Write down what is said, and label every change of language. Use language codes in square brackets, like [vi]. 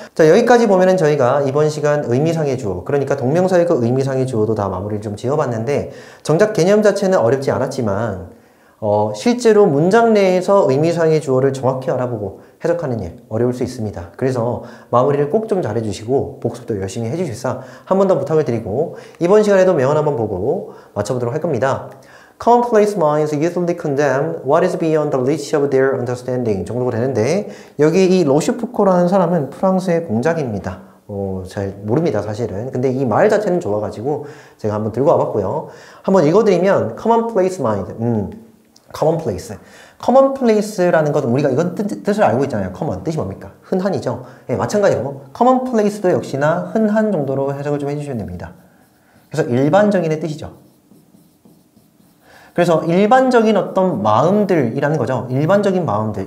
[ko] 자, 여기까지 보면은 저희가 이번 시간 의미상의 주어, 그러니까 동명사의 그 의미상의 주어도 다 마무리를 좀 지어봤는데 정작 개념 자체는 어렵지 않았지만 실제로 문장 내에서 의미상의 주어를 정확히 알아보고 해석하는 일 어려울 수 있습니다. 그래서 마무리를 꼭 좀 잘해주시고 복습도 열심히 해주실사 한 번 더 부탁을 드리고 이번 시간에도 명언 한번 보고 맞춰보도록 할 겁니다. [en] Commonplace minds usually condemn what is beyond the reach of their understanding [ko] 정도가 되는데 여기 이 로슈푸코라는 사람은 프랑스의 공작입니다. 잘 모릅니다 사실은. 근데 이 말 자체는 좋아가지고 제가 한번 들고 와봤고요. 한번 읽어드리면 [en] Commonplace mind commonplace. [ko] commonplace라는 것은 우리가 이건 뜻을 알고 있잖아요. common 뜻이 뭡니까? 흔한이죠. 예, 마찬가지로 commonplace도 역시나 흔한 정도로 해석을 좀 해주시면 됩니다. 그래서 일반적인의 뜻이죠. 그래서 일반적인 어떤 마음들이라는 거죠. 일반적인 마음들.